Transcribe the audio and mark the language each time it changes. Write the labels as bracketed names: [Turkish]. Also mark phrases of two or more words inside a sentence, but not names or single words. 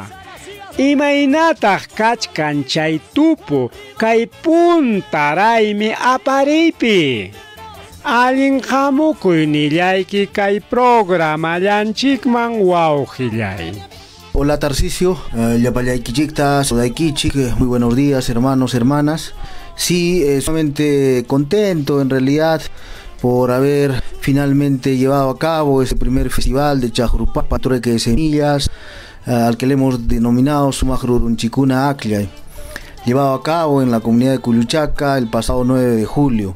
[Quechua] Imaynataq kachkan chay tupu kay puntaraymi apariypi. Allin hamukuy nillayki kay programallanchikman wawqillay. Hola Tarcisio, Yapallaykichikta, Sodaykichik, [Spanish] muy buenos días hermanos, hermanas. Sí, sumamente contento en realidad por haber finalmente llevado a cabo este primer festival de Chajrupapa, Trueque de Semillas, al que le hemos denominado Sumajrurunchikuna Acllay, llevado a cabo en la comunidad de Kulluchaca el pasado 9 de julio.